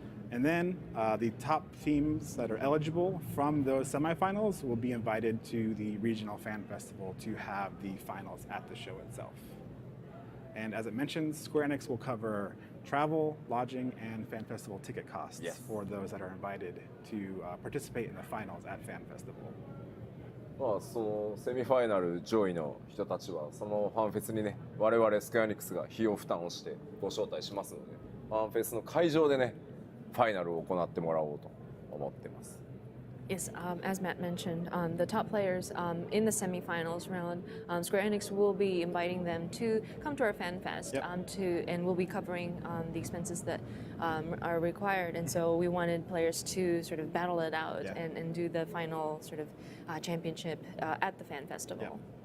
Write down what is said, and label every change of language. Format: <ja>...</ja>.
<en>And then the top teams that are eligible from those semifinals will be invited to the regional fan festival to have the finals at the show itself. And as it mentions, Square Enix will cover travel, lodging, and fan festival ticket costs for those that are invited to participate in the finals at fan festival.</en> <ja>まあそのセミファイナル上位の人たちはそのファンフェスにね我々スクエアニックスが費用負担をしてご招待しますのでファンフェスの会場でねファイナルを行ってもらおうと思ってます。</ja> <en>Yes, as Matt mentioned, the top players in the semifinals round, Square Enix will be inviting them to come to our fan fest, and we'll be covering the expenses that are required. And so we wanted players to sort of battle it out and do the final sort of championship at the fan festival.</en>